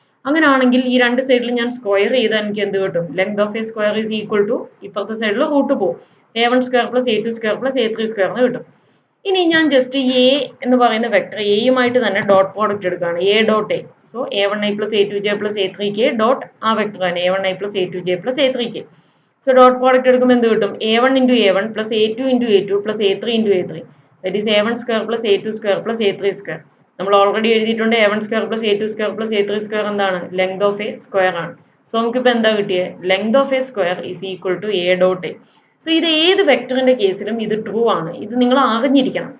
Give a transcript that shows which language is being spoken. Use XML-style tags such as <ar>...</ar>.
<ml>അങ്ങനെയാണെങ്കിൽ ഈ രണ്ട് സൈഡിൽ ഞാൻ സ്ക്വയർ ചെയ്താൽ എനിക്ക് എന്ത് കിട്ടും? Length of A square is equal to ഇപ്പുറത്തെ സൈഡിൽ റൂട്ട് പോകും, a1 square plus a2 square plus a3 square എന്ന് കിട്ടും. ഇനി ഞാൻ ജസ്റ്റ് എ എന്ന് പറയുന്ന വെക്ടർ എയുമായിട്ട് തന്നെ ഡോട്ട് പ്രോഡക്റ്റ് എടുക്കുകയാണ്, A dot A.</ml> <en>So a1i plus a2j plus a3k dot ആ vector തന്നെ a1i plus a2j plus a3k.</en> <ml>So dot product എടുക്കുമ്പോൾ എന്ത് കിട്ടും?</ml> <en>a1 into a1 plus a2 into a2 plus a3 into a3. That is a1 square plus a2 square plus a3 square.</en> <ml>നമ്മൾ already എഴുതിയിട്ടുണ്ട്</ml> <en>a1 square plus a2 square plus a3 square എന്താണ്?</en> <ml>Length of A square ആണ്. So നമുക്കിപ്പോൾ എന്താ കിട്ടിയത്? Length of A square is equal to A dot A. So ഇത് ഏത് വെക്ടറിന്റെ കേസിലും ഇത് ട്രൂ ആണ്. ഇത് നിങ്ങൾ അറിഞ്ഞിരിക്കണം.</ml>